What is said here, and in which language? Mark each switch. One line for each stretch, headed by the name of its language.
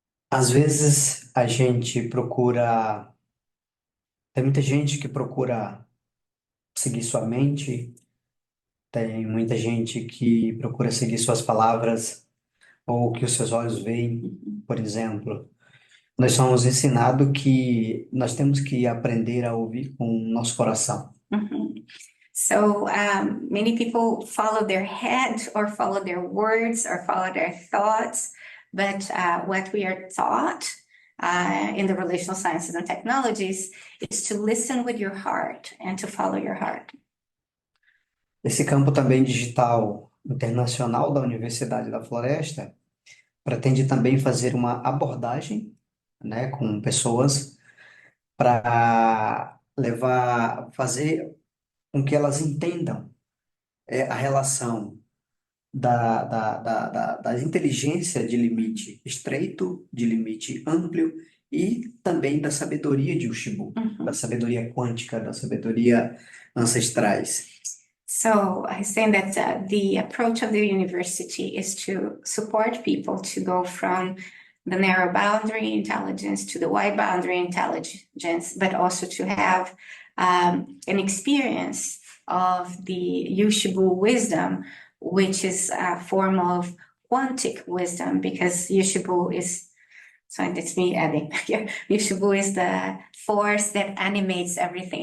Portuguese: às vezes a gente procura, tem muita gente que procura seguir sua mente, tem muita gente que procura seguir suas palavras ou o que os seus olhos veem, por exemplo. Nós somos ensinados que nós temos que aprender a ouvir com o nosso coração. Mhm.
English: So many people follow their head or follow their words or follow their thoughts, but what we are taught in the relational sciences and technologies is to listen with your heart and to follow your heart.
Portuguese: Esse campo também digital internacional da Universidade da Floresta pretende também fazer uma abordagem, né, com pessoas para fazer com que elas entendam a relação da inteligência de limite estreito, de limite amplo e também da sabedoria de Ushibu, da sabedoria quântica, da sabedoria ancestrais.
English: So he's saying that the approach of the university is to support people to go from the narrow boundary intelligence to the wide boundary intelligence, but also to have an experience of the Yushibu wisdom, which is a form of quantic wisdom, because Yushibu is, so it's me adding here, Yushibu is the force that animates everything.